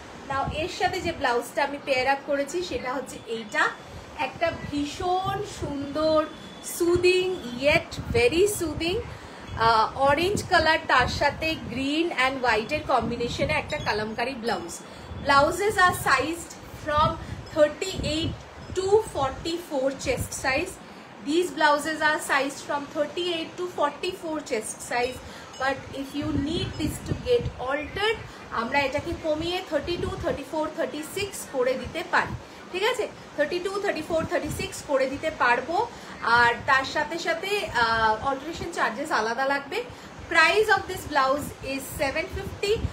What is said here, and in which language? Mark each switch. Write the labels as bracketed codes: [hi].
[bn] নাও এর সাথে যে ব্লাউজটা আমি পেয়ার আপ করেছি সেটা হচ্ছে এইটা, একটা ভীষণ সুন্দর soothing yet very soothing orange colour, তার সাথে গ্রিন অ্যান্ড হোয়াইটের কম্বিনেশনে একটা kalamkari blouse. [en] Blouses are sized from 38 to 44 chest size. These blouses are sized from 38 to 44 chest size. But if you need this to get altered, [bn] আমরা এটাকে কমিয়ে 32, 34, 36 করে দিতে পারি, ঠিক আছে। 32, 34, 36 করে দিতে পারবো। আর তার সাথে সাথে অল্টারেশন চার্জেস আলাদা লাগবে। [en] price of this blouse is 750,